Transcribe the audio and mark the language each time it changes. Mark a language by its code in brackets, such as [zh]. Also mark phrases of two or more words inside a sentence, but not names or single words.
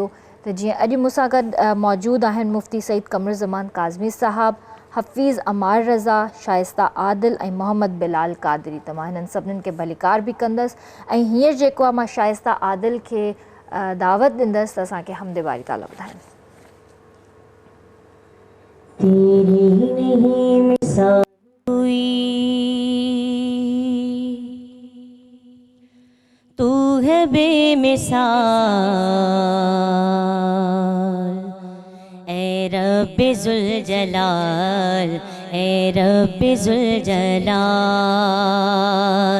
[sd] त जीअं अॼु मूंसां गॾु मौजूदु आहिनि मुफ़्ती सईद क़मरुज़्ज़मान काज़मी साहब, हफ़ीज़ अमार रज़ा, शाइस्ता आदिल ऐं मोहम्मद बिलाल क़ादरी। त मां हिननि सभिनीनि खे भलीकार बि कंदसि। ऐं हींअर जेको आहे मां शाइस्ता आदिल खे दावत ॾींदसि त असांखे हमदे बारी ताला ॿुधाइनि। [ur] تیری نہیں مثال کوئی، تو ہے بے مثال. اے ربے ذل جلال، اے ربے ذل جلال.